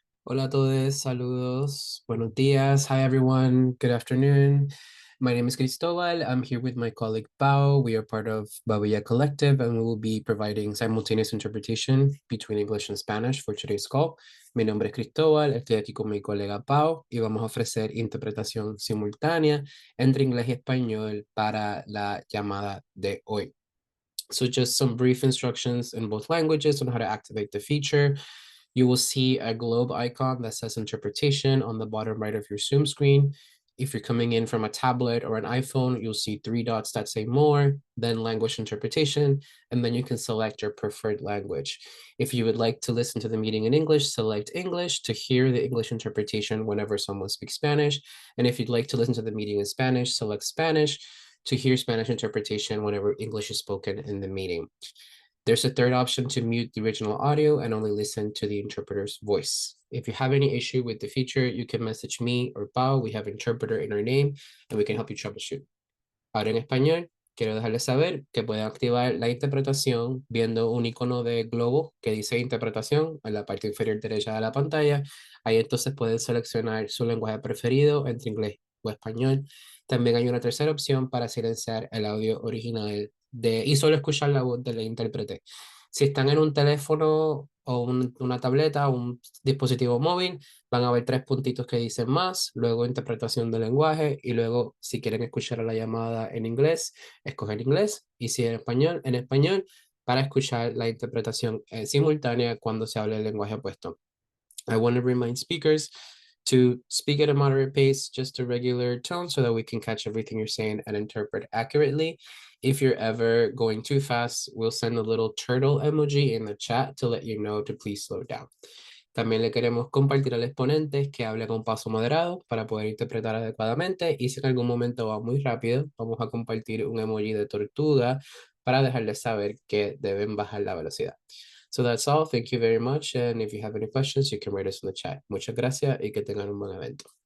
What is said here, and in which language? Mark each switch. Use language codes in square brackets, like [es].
[es] Hola a todos, saludos, buenos días. [en] Hi everyone, good afternoon. My name is Cristobal. I'm here with my colleague Pau. We are part of Babilla Collective and we will be providing simultaneous interpretation between English and Spanish for today's call. [es] Mi nombre es Cristóbal, estoy aquí con mi colega Pau y vamos a ofrecer interpretación simultánea entre inglés y español para la llamada de hoy. [en] So just some brief instructions in both languages on how to activate the feature. You will see a globe icon that says interpretation on the bottom right of your Zoom screen. If you're coming in from a tablet or an iPhone, you'll see three dots that say more, then language interpretation, and then you can select your preferred language. If you would like to listen to the meeting in English, select English to hear the English interpretation whenever someone speaks Spanish. And if you'd like to listen to the meeting in Spanish, select Spanish to hear Spanish interpretation whenever English is spoken in the meeting. There's a third option to mute the original audio and only listen to the interpreter's voice. If you have any issue with the feature, you can message me or Pau. We have an interpreter in our name and we can help you troubleshoot. [es] Ahora en español, quiero dejarles saber que pueden activar la interpretación viendo un icono de globo que dice interpretación en la parte inferior derecha de la pantalla. Ahí entonces pueden seleccionar su lenguaje preferido entre inglés o español. También hay una tercera opción para silenciar el audio original y solo escuchar la voz del intérprete. Si están en un teléfono o una tableta o un dispositivo móvil, van a ver tres puntitos que dicen más, luego interpretación del lenguaje y luego si quieren escuchar la llamada en inglés, escoger inglés y si en español, para escuchar la interpretación simultánea cuando se hable el lenguaje opuesto. [en] I want to remind speakers to speak at a moderate pace, just a regular tone, so that we can catch everything you're saying and interpret accurately. If you're ever going too fast, we'll send a little turtle emoji in the chat to let you know to please slow down. [es] También le queremos compartir al exponente que hable con paso moderado para poder interpretar adecuadamente y si en algún momento va muy rápido, vamos a compartir un emoji de tortuga para dejarles saber que deben bajar la velocidad. [en] So that's all. Thank you very much. And if you have any questions, you can write us in the chat. [es] Muchas gracias y que tengan un buen evento.